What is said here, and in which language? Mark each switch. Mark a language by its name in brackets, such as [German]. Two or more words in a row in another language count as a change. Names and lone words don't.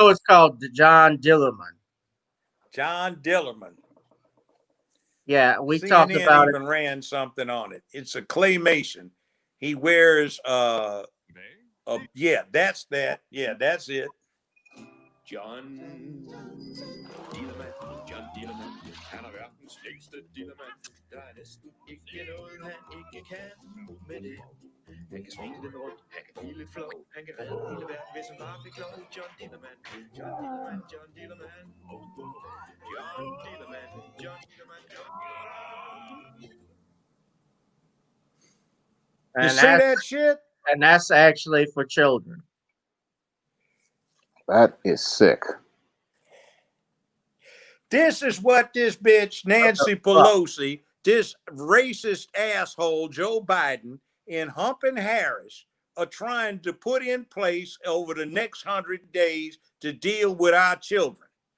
[English] show is called the John Dillerman. John Dillerman. Yeah, we talked CNN about it. even ran something on it. It's a claymation. He wears yeah, that's that. Yeah, that's it. [Danish] John Dillermand, John Dillermand, han er verdens længste dillermand. Der er næsten ikke noget, han ikke kan med det. Han kan smide det rundt, han kan give lidt flow, han kan redde hele verden, hvis han bare fik lov. John Dillermand, John Dillermand, John Dillermand. John Dillermand, John Dillermand, John Dillermand. [English] You And see that shit? that's actually for children. That is sick. This is what this bitch, Nancy Pelosi, this racist asshole, Joe Biden, and Humpin' Harris are trying to put in place over the next 100 days to deal with our children.